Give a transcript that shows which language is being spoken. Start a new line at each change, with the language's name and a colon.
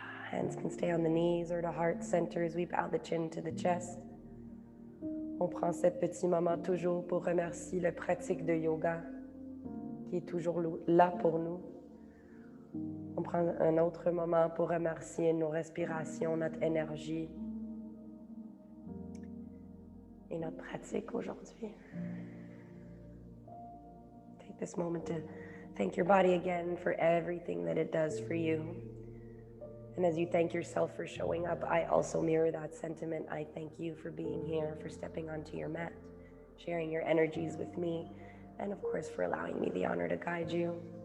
English: Hands can stay on the knees or the heart center as we bow the chin to the chest.
French: On prend ce petit moment toujours pour remercier la pratique de yoga qui est toujours là pour nous. On prend un autre moment pour remercier nos respirations, notre énergie et notre pratique aujourd'hui.
English: Take this moment to thank your body again for everything that it does for you. And as you thank yourself for showing up, I also mirror that sentiment. I thank you for being here, for stepping onto your mat, sharing your energies with me, and of course for allowing me the honor to guide you.